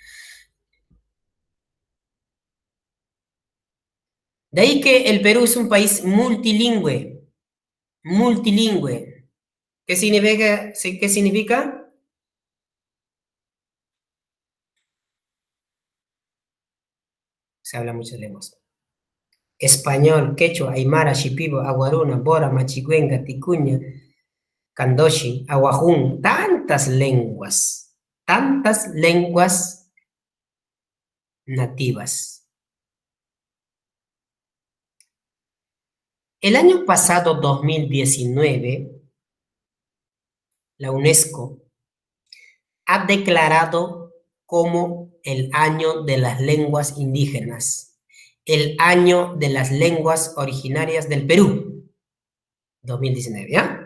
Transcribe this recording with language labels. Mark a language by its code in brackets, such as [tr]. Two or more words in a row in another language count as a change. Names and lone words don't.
[es] De ahí que el Perú es un país multilingüe. Multilingüe. ¿Qué significa? ¿Qué significa? Se habla muchas lenguas. Español, quechua, aymara, shipibo, aguaruna, bora, machigüenga, ticuña, candoshi, aguajún, tantas lenguas nativas. El año pasado, 2019, la UNESCO ha declarado como el año de las lenguas indígenas, el año de las lenguas originarias del Perú, 2019, ¿ya?